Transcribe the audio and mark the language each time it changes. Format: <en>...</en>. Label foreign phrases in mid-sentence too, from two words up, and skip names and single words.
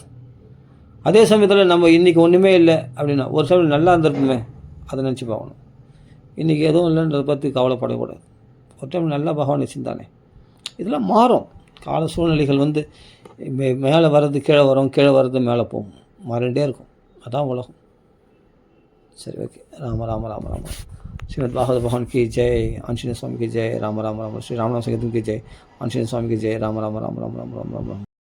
<ta>அதே சமயத்தில் நம்ம இன்றைக்கி ஒன்றுமே இல்லை அப்படின்னா ஒரு சமயம் நல்லா இருந்திருக்குமே, அதை நினச்சி பார்க்கணும். இன்றைக்கி எதுவும் இல்லைன்றதை பற்றி கவலைப்படக்கூடாது. ஒரு டைம் நல்லா பகவான் வச்சுருந்தானே. இதெல்லாம் மாறும். கால சூழ்நிலைகள் வந்து மேலே வர்றது கீழே வரும், கீழே வர்றது மேலே போகும், மாறிகிட்டே இருக்கும். அதான் உலகம். சரி, ஓகே. ராம ராம ராம ராம.</ta> <hi>श्रीमद् भागवत भगवान की जय, आंजनेय स्वामी की जय, राम राम राम, श्री रामनाम संकीर्तन की जय, आंजनेय स्वामी की जय, राम राम राम राम राम राम राम राम।</hi>